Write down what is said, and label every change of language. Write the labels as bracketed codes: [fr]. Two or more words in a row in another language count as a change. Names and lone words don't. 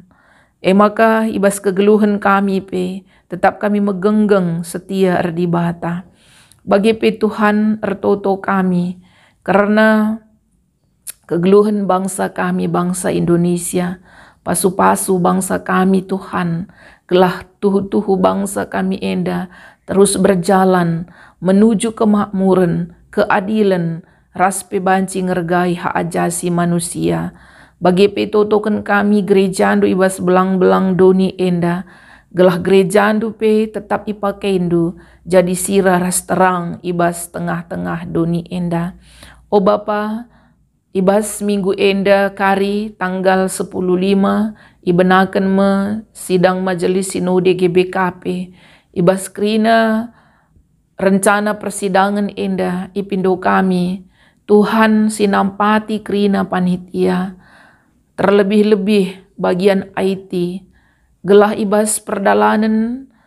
[btx] Maka ibas kegeluhan kami pe, tetap kami megenggeng setia erdi bata. Bagi pe Tuhan ertoto kami, karena kegeluhan bangsa kami, bangsa Indonesia, pasu-pasu bangsa kami Tuhan, gelah tuhu-tuhu bangsa kami enda, [id] terus berjalan menuju kemakmuran, keadilan, [btx] raspe banci ngergai [id] hak ajasi manusia. [btx] Bagi petotokan kami gereja andu ibas belang-belang doni enda, gelah gereja andu pe tetap ipakaindo, jadi sirah ras terang ibas tengah-tengah doni enda. O Bapa, ibas minggu enda kari tanggal 10.5 ibenakan [id] sidang majelis sinode [btx] GBKP, ibas krina [id] rencana persidangan [btx] enda ipindo kami, Tuhan sinampati krina panitia, [id] terlebih-lebih bagian IT, [btx] gelah ibas perdalanan